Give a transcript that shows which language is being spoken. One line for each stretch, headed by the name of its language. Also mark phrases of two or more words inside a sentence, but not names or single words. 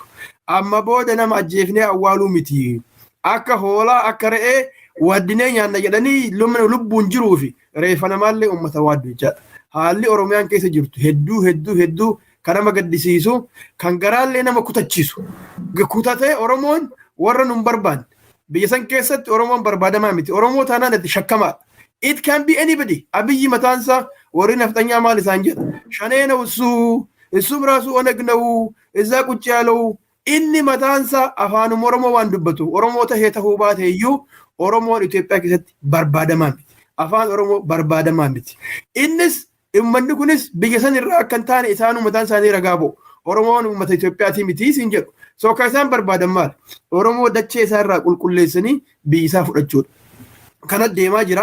Oromo: Amma booda nama ajjeefnee awwaaluu miti. Akka hoolaa akka re'ee waddinee nyaanna jedhanii lubbuun jiruu fi reeffa namaallee uummata waaddu jechaadha. Haalli Oromiyaan keessa jirtu hedduu kan nama gaddisiisu kan garaallee nama kutachiisu. Kutatee Oromoon warra nun barbaanne biyya san keessatti Oromoon barbaadamaa miti. Oromoo taanaan itti shakkamaadha.
English: It can be anybody.
Oromo: Abiyyi mataansaa warri naftanyaa maal isaan jedha shanee
Amharic: ነው እሱም ራሱ ኦነግ ነው እዛ ቁጭ ያለው
Oromo: inni mataansa afaanuma oromoo waan dubbatu oromoo tahee tahuu baate iyyuu oromoon Itoophiyaa keessatti barbaadamaa miti afaan oromoo barbaadamaa miti innis ummanni kunis biyya san irraa akka hin taane isaanuu mataan isaanii ragaa ba'u oromoon uummata Itoophiyaatii miti siin jedhu soo ka isaan barbaadan maal oromoo dachee isaa irraa qulqulleessanii biyya isaa fudhachuudha kana deemaa jira